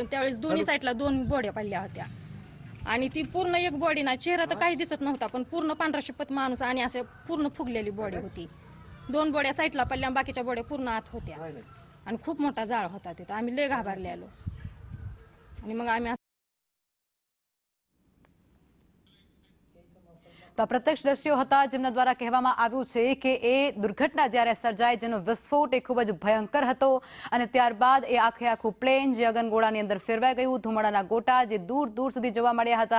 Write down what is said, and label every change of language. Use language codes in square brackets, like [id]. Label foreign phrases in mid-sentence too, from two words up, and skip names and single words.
[mr] त्यावेळेस दोन्ही साईडला 2 बॉड्या पडल्या होत्या आणि ती पूर्ण एक बॉडी ना, चेहरा तर काही दिसत नव्हता पण पूर्ण पांढरा शुपत माणूस आणि असं पूर्ण फुगलेली बॉडी होती। 2 बॉड्या साईडला पडल्या, बाकीच्या बॉड्या पूर्ण आत होत्या आणि खूप मोठा जाळ होता तिथं। आम्ही लय घाबरलेलो आणि मग आम्ही [gu] તો પ્રત્યક્ષદર્શીઓ હતા જેમના દ્વારા કહેવામાં આવ્યું છે કે એ દુર્ઘટના જ્યારે સર્જાય જેનો વિસ્ફોટ એ ખૂબ જ ભયંકર હતો અને ત્યારબાદ એ આખું પ્લેન જે અગનગોળાની અંદર ફેરવાઈ ગયું, ધુમાડાના ગોટા જે દૂર દૂર સુધી જોવા મળ્યા હતા।